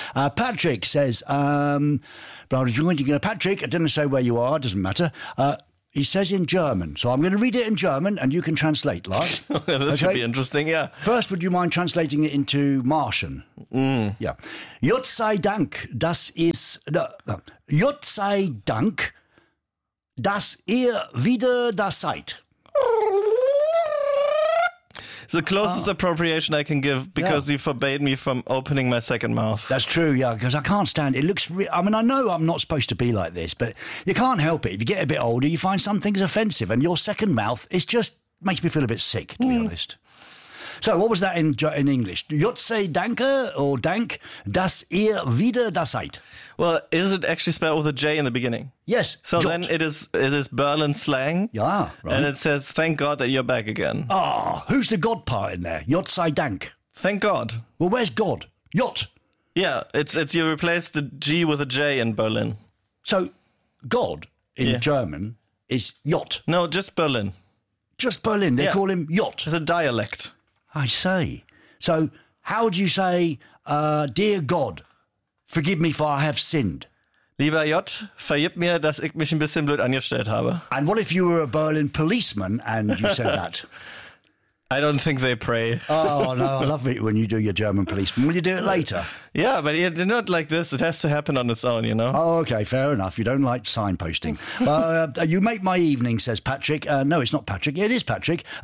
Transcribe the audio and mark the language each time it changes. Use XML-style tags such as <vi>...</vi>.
<en>Patrick says, Patrick, I didn't say where you are, doesn't matter. He says in German, so I'm going to read it in German and you can translate, Lars. This should be interesting, yeah. First, would you mind translating it into Martian?</en> <de>Yeah. Jut sei Dank, das ist... Jut sei Dank, dass ihr wieder da seid.</de> <en>It's the closest appropriation I can give because you forbade me from opening my second mouth. That's true, yeah, because I can't stand it. I know I'm not supposed to be like this, but you can't help it. If you get a bit older, you find some things offensive, and your second mouth is just makes me feel a bit sick, to be honest. So what was that in English?</en> <de>Jut sei Danke or Dank, dass ihr wieder da seid.</de> <en>Well, is it actually spelled with a J in the beginning? Yes. So then it is Berlin slang. Yeah, right. And it says, thank God that you're back again. Ah, oh, who's the God part in there?</en> <de>Jut sei Dank.</de> <en>Thank God. Well, where's God? Jut. Yeah, it's you replace the G with a J in Berlin. So God in German is Jut. No, just Berlin. Just Berlin. They call him Jut. It's a dialect. I say. So how do you say, dear God, forgive me for I have sinned?</en> <de>Lieber Jot, vergib mir, dass ich mich ein bisschen blöd angestellt habe.</de> <en>And what if you were a Berlin policeman and you said that? I don't think they pray. Oh, no, I love it when you do your German policeman. Will you do it later? Yeah, but you're not like this. It has to happen on its own, you know? Oh, okay, fair enough. You don't like signposting. you make my evening, says Patrick. No, it's not Patrick. It is Patrick.</en>